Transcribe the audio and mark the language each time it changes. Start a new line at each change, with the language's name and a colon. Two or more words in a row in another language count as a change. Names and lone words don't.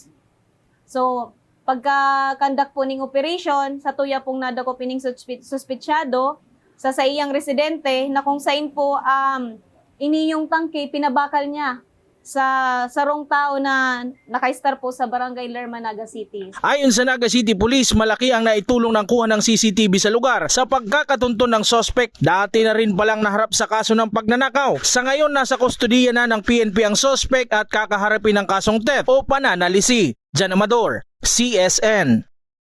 Bikol: So pagka-conduct po ning operation, sa tuya pong nadako pining suspetsyado sa iyang residente na kung sain po ini yung tangke pinabakal niya sa sarong tao na naka-star po sa Barangay Lerma, Naga City.
Filipino: Ayon sa Naga City Police, malaki ang naitulong ng kuha ng CCTV sa lugar sa pagkakatunton ng suspect. Dati na rin palang naharap sa kaso ng pagnanakaw. Sa ngayon, nasa kustodiya na ng PNP ang suspect at kakaharapin ng kasong theft o pananalisi. Jan Amador, CSN.